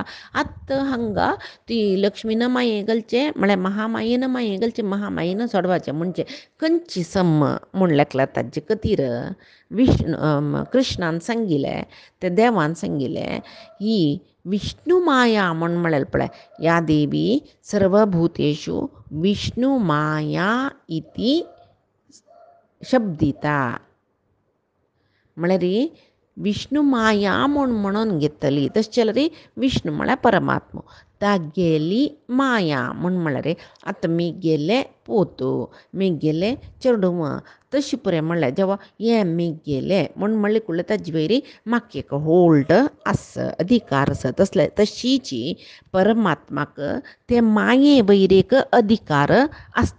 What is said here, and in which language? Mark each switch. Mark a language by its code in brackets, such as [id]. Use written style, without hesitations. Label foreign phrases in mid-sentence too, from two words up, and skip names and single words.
[kok] आतां हांगा ती लक्ष्मीन माये घालचें म्हळ्यार महामायेन माये घालचें महामायेन सोडवाचें म्हणजे खंयची सम म्हूण लेखल्यार ताजे खातीर कृष्णान सांगिल्लें ते देवान सांगिल्लें ही विष्णू माया म्हळ्यार पळय [sa] या देवी सर्वभूतेषु विष्णू माया इति शब्दिता [kok] म्हळ्यार विष्णू माया म्हणून घेतली. तशें जाल्यार विष्णू म्हळ्यार परमात्मो तागेली माया म्हळ्यार आतां मेगेले पोतू मेगेले चेडूं तशें पुरे म्हळ्यार जेवा हें मेगेलें म्हणले कुळ्ळे ताजे वयर म्हाका एक होल्ड आसा अधिकार आसा तशीच परमात्माक ते माये वयर एक अधिकार आसता.